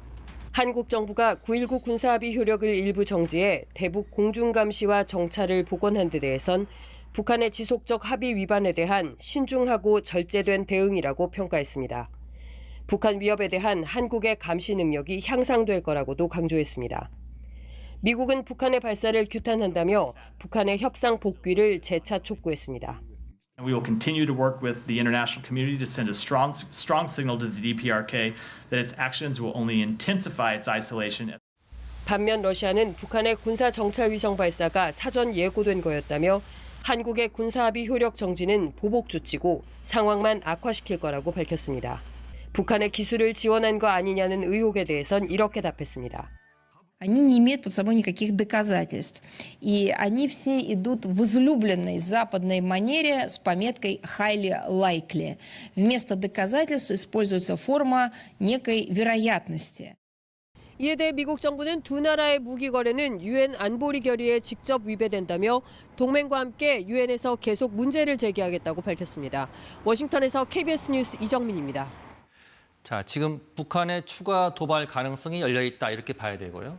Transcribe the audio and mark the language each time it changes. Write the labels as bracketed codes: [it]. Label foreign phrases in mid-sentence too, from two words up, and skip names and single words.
[ko] 한국 정부가 9.19 군사합의 효력을 일부 정지해 대북 공중감시와 정찰을 복원한 데 대해선 북한의 지속적 합의 위반에 대한 신중하고 절제된 대응이라고 평가했습니다. 북한 위협에 대한 한국의 감시 능력이 향상될 거라고도 강조했습니다. 미국은 북한의 발사를 규탄한다며 북한의 협상 복귀를 재차 촉구했습니다. [en] We will continue to work with the international community to send a strong signal to the DPRK that its actions will only intensify its isolation. [ko] 반면 러시아는 북한의 군사 정찰 위성 발사가 사전 예고된 거였다며 한국의 군사합의 효력 정지는 보복 조치고 상황만 악화시킬 거라고 밝혔습니다. 북한의 기술을 지원한 거 아니냐는 의혹에 대해선 이렇게 답했습니다. [ru] Они не имеют под собой никаких доказательств. И они все идут в излюбленной западной манере с пометкой [en] «highly likely». [ru] Вместо доказательств используется форма некой вероятности. [ko] 이에 대해 미국 정부는 두 나라의 무기 거래는 유엔 안보리 결의에 직접 위배된다며 동맹과 함께 유엔에서 계속 문제를 제기하겠다고 밝혔습니다. 워싱턴에서 KBS 뉴스 이정민입니다. 자, 지금 북한의 추가 도발 가능성이 열려 있다 이렇게 봐야 되고요.